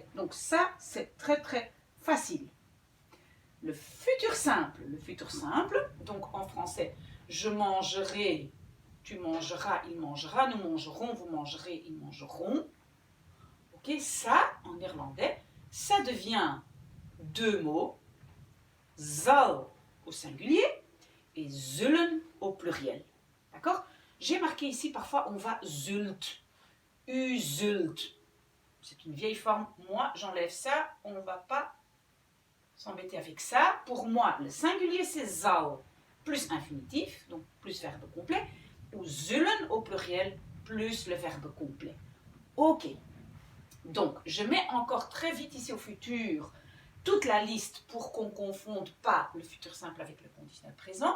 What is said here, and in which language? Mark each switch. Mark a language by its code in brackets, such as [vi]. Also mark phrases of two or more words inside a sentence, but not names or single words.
[fr] Donc, ça, c'est très, très facile. Le futur simple, donc en français, je mangerai, tu mangeras, il mangera, nous mangerons, vous mangerez, ils mangeront. Ok, ça, en néerlandais, ça devient deux mots, zal au singulier et zullen au pluriel. D'accord? J'ai marqué ici, parfois on va [nl] zult, u zult. [fr] C'est une vieille forme. Moi, j'enlève ça, on ne va pas s'embêter avec ça. Pour moi, le singulier, c'est zal plus infinitif, donc plus verbe complet, ou zullen au pluriel plus le verbe complet. Ok. Donc, je mets encore très vite ici au futur toute la liste pour qu'on ne confonde pas le futur simple avec le conditionnel présent.